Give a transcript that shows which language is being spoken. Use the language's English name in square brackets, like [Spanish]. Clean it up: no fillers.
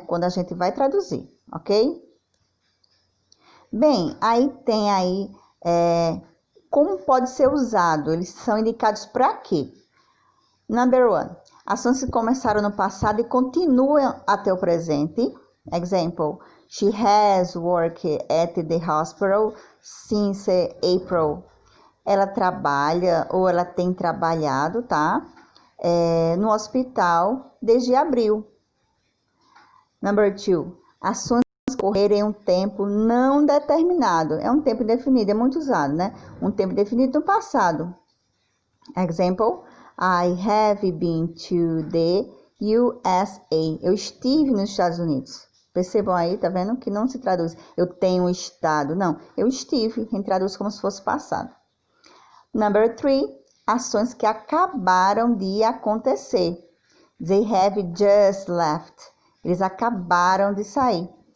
[Portuguese] Quando a gente vai traduzir, ok? Bem, aí tem aí como pode ser usado, eles são indicados para quê? [English] Number one, [Portuguese] ações que começaram no passado e continuam até o presente. [English] Example, she has worked at the hospital since April. [Portuguese] Ela trabalha ou ela tem trabalhado, tá? No hospital desde abril. [English] Number two, [Portuguese] ações que ocorreram em um tempo não determinado. É um tempo indefinido, é muito usado, né? Um tempo definido no passado. [English] Example, I have been to the USA. [Portuguese] Eu estive nos Estados Unidos. Percebam aí, tá vendo? Que não se traduz eu tenho estado. Não, eu estive. A gente traduz como se fosse passado. [English] Number 3, [Portuguese] ações que acabaram de acontecer. [English] They have just left. [Portuguese] Eles acabaram de sair.